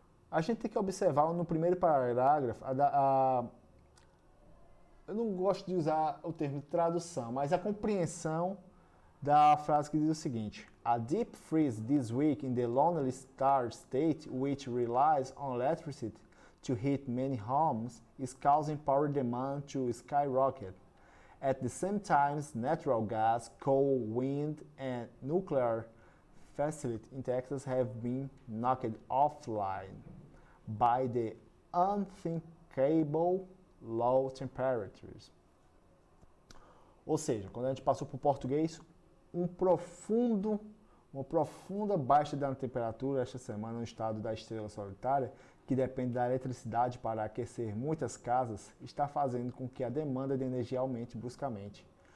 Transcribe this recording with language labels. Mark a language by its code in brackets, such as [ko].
[pt] A gente tem que observar no primeiro parágrafo, eu não gosto de usar o termo de tradução, mas a compreensão da frase que diz o seguinte: [en] A deep freeze this week in the Lonely Star State, which relies on electricity to heat many homes, is causing power demand to skyrocket. At the same time, natural gas, coal, wind, and nuclear facilities in Texas have been knocked offline by the unthinkable low temperatures. [pt] Ou seja, quando a gente passou para o português, uma profunda baixa da temperatura esta semana no estado da Estrela Solitária, que depende da eletricidade para aquecer muitas casas, está fazendo com que a demanda de energia aumente bruscamente.